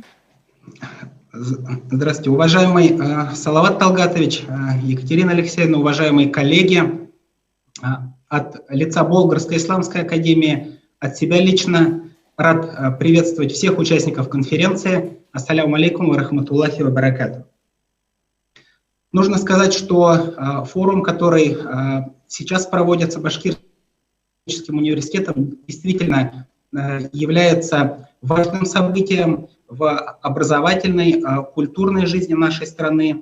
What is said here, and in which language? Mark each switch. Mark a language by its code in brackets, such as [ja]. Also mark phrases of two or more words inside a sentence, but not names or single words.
[ru] Здравствуйте, уважаемый Салават Талгатович, Екатерина Алексеевна, уважаемые коллеги. От лица Болгарской исламской академии, от себя лично рад приветствовать всех участников конференции. [ar] السلام عليكم ورحمة الله وبركاته. [ru] Нужно сказать, что форум, который сейчас проводится Башкирским университетом, действительно является важным событием в образовательной, культурной жизни нашей страны.